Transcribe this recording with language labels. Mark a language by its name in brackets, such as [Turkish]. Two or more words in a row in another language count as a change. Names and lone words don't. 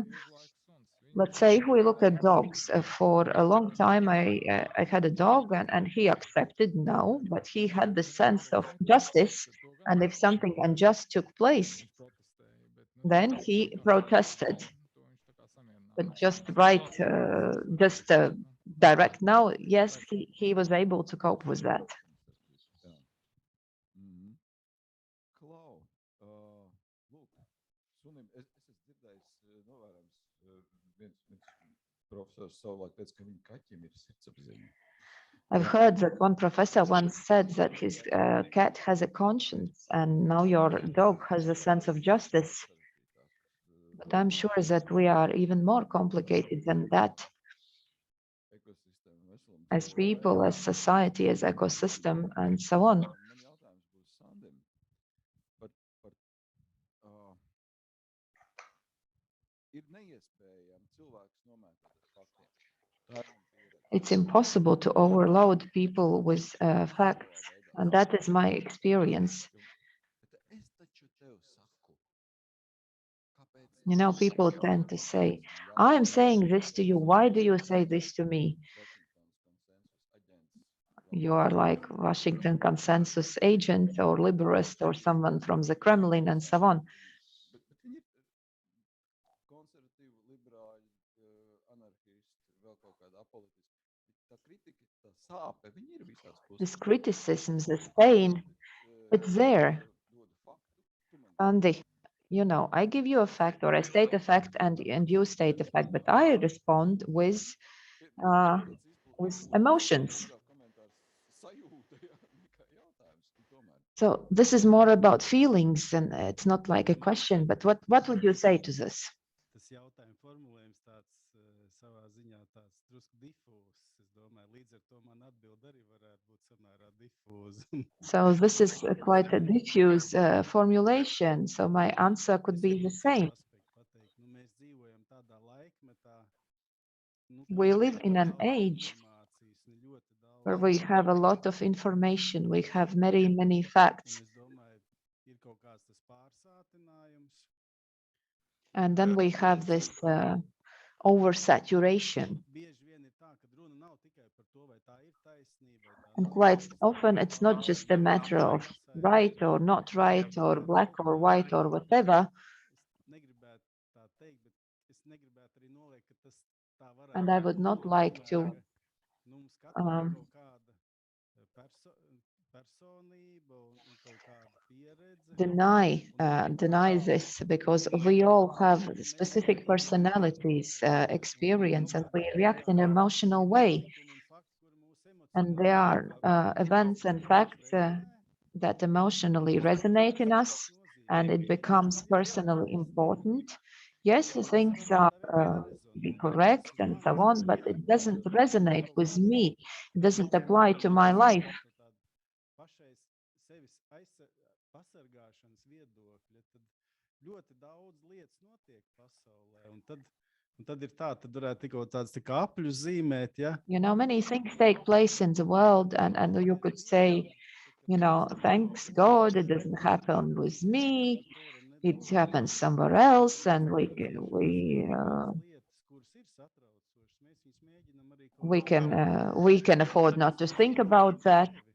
[English] Let's say if we look at dogs, for a long time I had a dog, and he accepted no, but he had the sense of justice, and if something unjust took place, then he protested. but just write, direct no. Yes, he was able to cope with that. [Latvian] Klau, lūk, sunim, es esmu dzirdējis, novērojams, viens profesors savulaik teica, ka viņa kaķim ir sirdsapziņa. [English] I've heard that one professor once said that his cat has a conscience, and now your dog has a sense of justice. But I'm sure that we are even more complicated than that as people, as society, as ecosystem, and so on. [Latvian] Man jautājums būs Sandim par ir neiespējami cilvēkus nomētot ar faktiem. Tā ir mana pieredze. [English] It's impossible to overload people with facts, and that is my experience. [Latvian] Bet es taču tev saku, kāpēc [English] You know, people tend to say, I'm saying this to you. Why do you say this to me? You are like Washington consensus agent or liberalist or someone from the Kremlin and so on. [Latvian] Bet viņi ir konservatīvi, liberāļi, anarchisti, vēl kaut kāda apolitiska. Tā kritika, tā sāpe, viņi ir visās pusēs. [English] This criticism, this pain, it's there. Andy, you know, I give you a fact or I state a fact and you state a fact, but I respond with emotions. So this is more about feelings, and it's not like a question, but what would you say to this? [Latvian] Tas jautājuma formulējums tāds savā ziņā tāds drusku difūzs. Es domāju, līdz ar to man atbild arī varētu būt samērā difūza. [English] So this is quite a diffuse formulation. So my answer could be the same. [Latvian] Mēs dzīvojam tādā laikmetā, [English] We live in an age where we have a lot of information. We have many, many facts. [Latvian] Es domāju, ir kaut kāds tas pārsātinājums. [English] And then we have this oversaturation. [Latvian] Bieži vien ir tā, ka runa nav tikai par to, vai tā ir taisnība, vai tā [English] And [Latvian] nav. [English] quite often it's not just a matter of right or not right or black or white or whatever. [Latvian] Es negribētu tā teikt, bet es negribētu arī noliekt, ka tas tā varētu [English] And I would not [Latvian] būt. [English] like to [Latvian] Tomēr, ka, mums katram ir kaut kāda personība un kaut kāda pieredze. [English] deny this, because we all have specific personalities, experience, and we react in an emotional way. And there are events and facts that emotionally resonate in us, and it becomes personally important. Yes, the things are correct and so on, but it doesn't resonate with me. It doesn't apply to my life. [Latvian] Pašai sevis pasargāšanas viedokļa, tad ļoti daudz lietas notiek pasaulē, un tad ir tā, tad varētu tikko tāds tā kā apļu zīmēt, ja? [English] You know, many things take place in the world, and you could say, you know, thanks God, it doesn't happen with me. It happens somewhere else, and we can afford not to think about that.